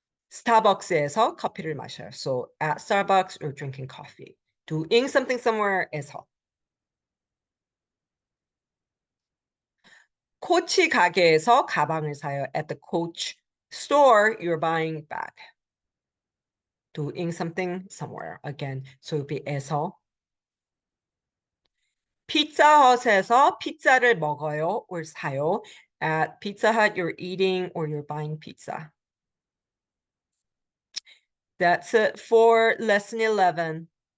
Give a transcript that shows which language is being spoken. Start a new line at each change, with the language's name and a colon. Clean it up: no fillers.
Korean: 스타벅스에서 커피를 마셔요.
English: So at Starbucks, you're drinking coffee. Doing something somewhere에서.
Korean: 코치 가게에서 가방을 사요.
English: At the Coach store, you're buying a bag. Doing something somewhere. Again, so it'll be 에서.
Korean: 피자헛에서 피자를 먹어요 or 사요.
English: At Pizza Hut, you're eating or you're buying pizza. That's it for lesson 11.